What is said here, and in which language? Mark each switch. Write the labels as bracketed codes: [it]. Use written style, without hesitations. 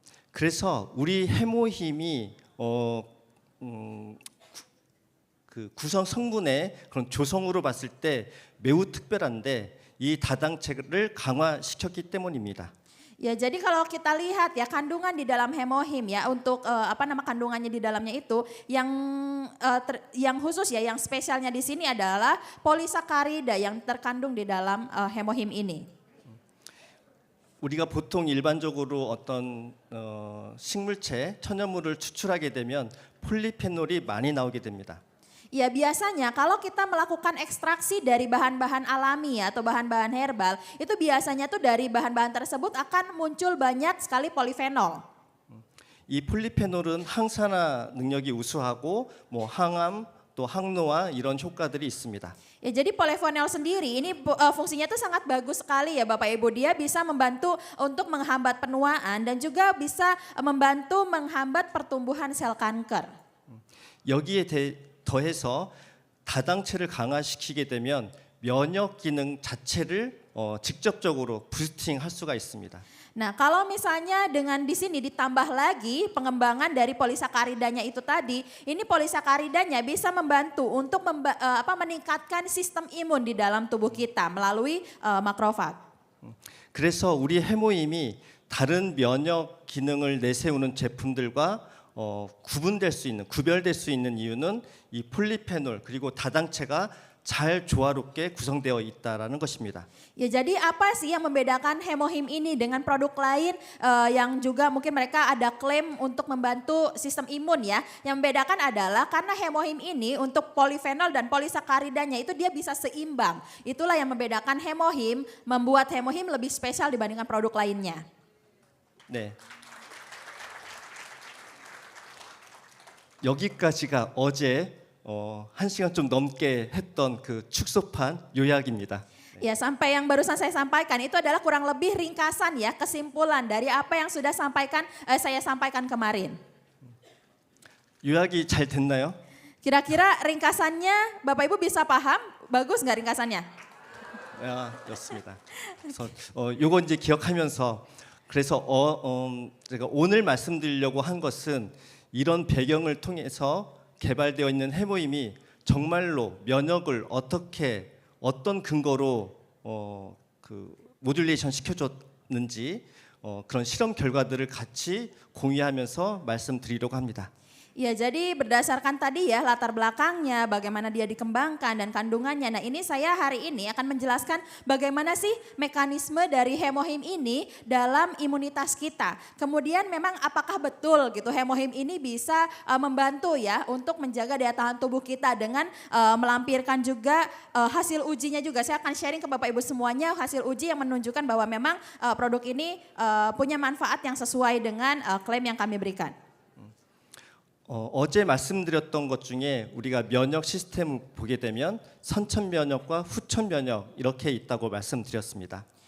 [ko] 그래서 우리 해모힘이 그 구성 성분의 그런 조성으로 봤을 때 매우 특별한데 이 다당체를 강화시켰기 때문입니다. [id] Ya jadi kalau kita lihat ya kandungan di dalam hemohim ya untuk kandungannya di dalamnya itu yang khusus ya yang spesialnya di sini adalah polisakarida yang terkandung di dalam hemohim ini. [ko] 우리가 보통 일반적으로 어떤 식물체, 천연물을 추출하게 되면 폴리페놀이 많이 나오게 됩니다. [id] Ya biasanya kalau kita melakukan ekstraksi dari bahan-bahan alami ya, atau bahan-bahan herbal, itu biasanya tuh dari bahan-bahan tersebut akan muncul banyak sekali polifenol. [ko] 이 폴리페놀은 항산화 능력이 우수하고 뭐 항암 또 항노화 이런 효과들이 있습니다. [id] Ya jadi polifenol sendiri ini fungsinya tuh sangat bagus sekali ya Bapak Ibu. Dia bisa membantu untuk menghambat penuaan dan juga bisa membantu menghambat pertumbuhan sel kanker. [ko] 여기에 더해서 다당체를 강화시키게 되면 면역 기능 자체를 직접적으로 부스팅할 수가 있습니다. [id] Nah, kalau misalnya dengan di sini ditambah lagi pengembangan dari polisakaridanya itu tadi, ini polisakaridanya bisa membantu untuk meningkatkan sistem imun di dalam tubuh kita melalui makrofag. [ko] 그래서 우리 해모임이 다른 면역 기능을 내세우는 제품들과 구별될 수 있는 이유는 이 폴리페놀 그리고 다당체가 잘 조화롭게 구성되어 있다라는 것입니다. [id] Ya jadi apa sih yang membedakan hemohim ini dengan produk lain yang juga mungkin mereka ada klaim untuk membantu sistem imun ya. Yang membedakan adalah karena hemohim ini untuk polifenol dan polisakaridanya itu dia bisa seimbang. Itulah yang membedakan hemohim, membuat hemohim lebih spesial dibandingkan produk lainnya. [ko] 네. 여기까지가 어제 1시간 좀 넘게 했던 그 축소판 요약입니다. [id] Ya sampai yang barusan saya sampaikan itu adalah kurang lebih ringkasan ya kesimpulan dari apa yang sudah saya sampaikan kemarin. [ko] 요약이 잘 됐나요? [id] Kira-kira ringkasannya Bapak Ibu bisa paham? Bagus nggak ringkasannya? [ko] 좋습니다. 그래서 요거 이제 기억하면서 그래서 제가 오늘 말씀드리려고 한 것은 이런 배경을 통해서 개발되어 있는 해모임이 정말로 면역을 어떤 근거로 그 모듈레이션 시켜줬는지 그런 실험 결과들을 같이 공유하면서 말씀드리려고 합니다. [id] Ya jadi berdasarkan tadi ya latar belakangnya, bagaimana dia dikembangkan dan kandungannya. Nah ini saya hari ini akan menjelaskan bagaimana sih mekanisme dari hemohim ini dalam imunitas kita. Kemudian memang apakah betul gitu hemohim ini bisa membantu ya untuk menjaga daya tahan tubuh kita dengan melampirkan juga hasil ujinya juga. Saya akan sharing ke Bapak Ibu semuanya hasil uji yang menunjukkan bahwa memang produk ini punya manfaat yang sesuai dengan klaim yang kami berikan. [ko] 어제 말씀드렸던 것 중에 우리가 면역 시스템 보게 되면 선천 면역과 후천 면역 이렇게 있다고 말씀드렸습니다.